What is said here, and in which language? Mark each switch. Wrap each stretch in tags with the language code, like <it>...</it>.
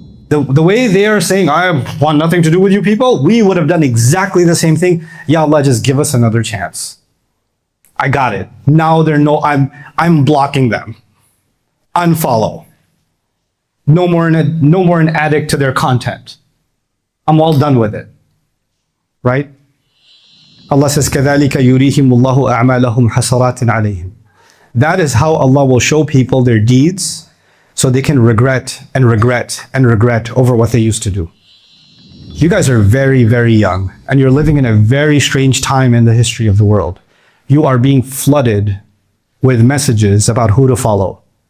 <en>The way they are saying, I want nothing to do with you people, we would have done exactly the same thing. Ya Allah, just give us another chance. I got it. Now I'm blocking them. Unfollow. No more an addict to their content. I'm all done with it. Right? Allah says,</en> <ar>كَذَلِكَ يُرِيهِمُ اللَّهُ أَعْمَالَهُمْ حَسَرَاتٍ عَلَيْهِمْ.</ar> <en>That is how Allah will show people their deeds so they can regret and regret and regret over what they used to do. You guys are very, very young, and you're living in a very strange time in the history of the world. You are being flooded with messages about who to follow.</en>